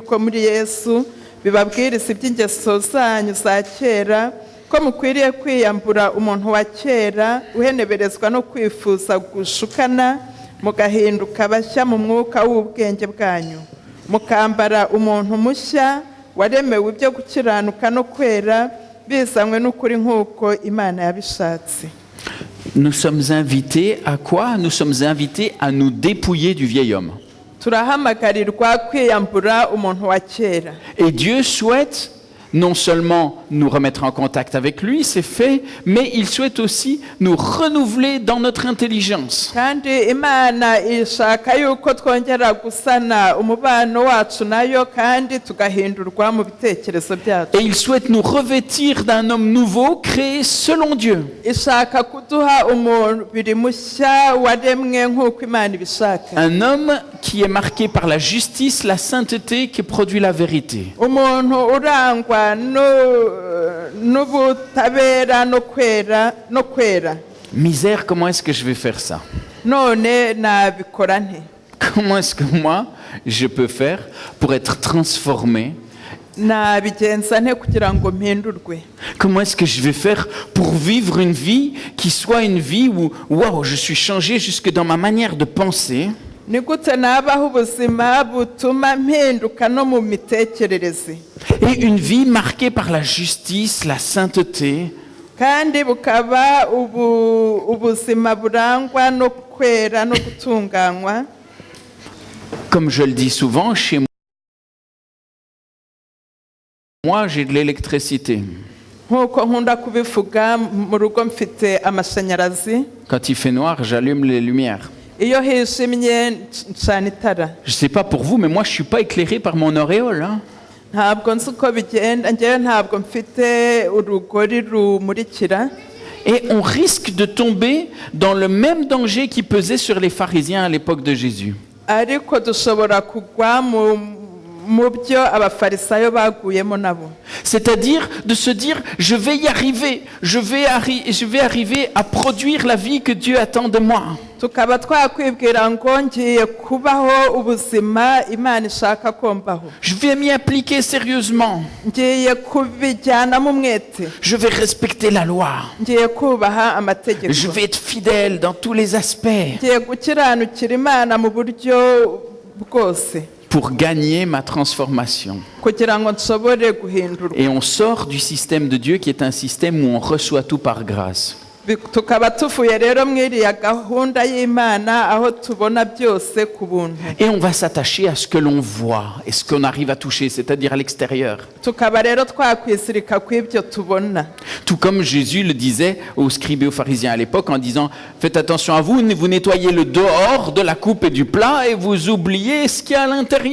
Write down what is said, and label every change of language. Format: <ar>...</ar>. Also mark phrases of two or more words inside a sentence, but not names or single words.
<rw>ko muri Yesu, bibabwiriza iby'ingeso zanyu za kera, ko mukwiriye kwiyambura umuntu wa kera uheneberezwa no kwifuza gushukana, mugahinduka bashya mu mwuka w'ubwenge bwanyu, mukambara umuntu mushya waremewe ibyo gukiranuka no kwera, bizanywe n'ukuri nk'uko Imana yabishatse.</rw> <fr>Nous sommes invités à quoi? Nous sommes invités à nous dépouiller du vieil homme.</fr> <rw>Turahamagarirwa kwiyambura umuntu wa kera.</rw> <fr>Et Dieu souhaite non seulement nous remettre en contact avec lui, c'est fait, mais il souhaite aussi nous renouveler dans notre intelligence.</fr> <rw>Kandi Imana ishaka yuko twongera gusana umubano wacu nayo kandi tugahindurwa mu bitekerezo byacu.</rw> <fr>Et il souhaite nous revêtir d'un homme nouveau créé selon Dieu.</fr> <rw>Ishaka kuduha umubiri mushya waremwe nk'uko Imana ibishaka.</rw> <fr>Un homme qui est marqué par la justice, la sainteté qui produit la vérité.</fr> <rw>Umuntu urangwa n'ubutabera no kwera.</rw> <fr>Misère, comment est-ce que je vais faire ça?</fr> <rw>None nabikora nte?</rw> <fr>Comment est-ce que moi, je peux faire pour être transformé?</fr> <rw>Nabigenza nte kugira ngo mpindurwe?</rw> <fr>Comment est-ce que je vais faire pour vivre une vie qui soit une vie où, waouh, je suis changé jusque dans ma manière de penser?</fr> <rw>Ni gute nabaho ubuzima butuma mpinduka no mu mitekerereze?</rw> <fr>Et une vie marquée par la justice, la sainteté.</fr> <rw>Kandi bukaba ubuzima burangwa no kwera no gutunganywa.</rw> <fr>Comme je le dis souvent, chez moi, Moi, j'ai de l'électricité.</fr> <rw>nk'uko nkunda kubivuga mu rugo mfite amashanyarazi</rw> <fr>Quand il fait noir, j'allume les lumières.</fr> <rw>iyo hijimye ncana itara.</rw> <fr>Je ne sais pas pour vous, mais moi, je ne suis pas éclairé par mon auréole. Hein.</fr> <rw>Ntabwo nzi uko bigenda, njyewe ntabwo mfite urugori rumurikira.</rw> <fr>Et on risque de tomber dans le même danger qui pesait sur les pharisiens à l'époque de Jésus.</fr> <rw>Ariko dushobora kugwa mu byo abafarisayo baguyemo nabo.</rw> <fr>C'est-à-dire de se dire, je vais y arriver, je vais arriver à produire la vie que Dieu attend de moi.</fr> <rw>Tukaba twakwibwira ngo ngiye kubaho ubuzima Imana ishaka ko mbaho.</rw> <fr>Je vais m'y appliquer sérieusement.</fr> <rw>Ngiye kubijyanamo umwete.</rw> <fr>Je vais respecter la loi.</fr> <rw>Ngiye kubaha amategeko.</rw> <fr>Je vais être fidèle dans tous les aspects.</fr> <rw>Ngiye gukiranukira Imana mu buryo bwose.</rw> <fr>Pour gagner ma transformation.</fr> <rw>Kugira ngo nshobore guhindurwa.</rw> <fr>Et on sort du système de Dieu qui est un système où on reçoit tout par grâce.</fr> <rw>Tukaba tuvuye rero mwiriya gahunda y'Imana aho tubona byose ku buntu.</rw> <fr>Et on va s'attacher à ce que l'on voit et ce qu'on arrive à toucher, c'est-à-dire à l'extérieur.</fr> <rw>Tukaba rero twakwisirika kw'ibyo tubona.</rw> <fr>Tout comme Jésus le disait aux scribes et aux pharisiens à l'époque en disant « Faites attention à vous, vous nettoyez le dehors de la coupe et du plat et vous oubliez ce qu'il y a à l'intérieur.</fr>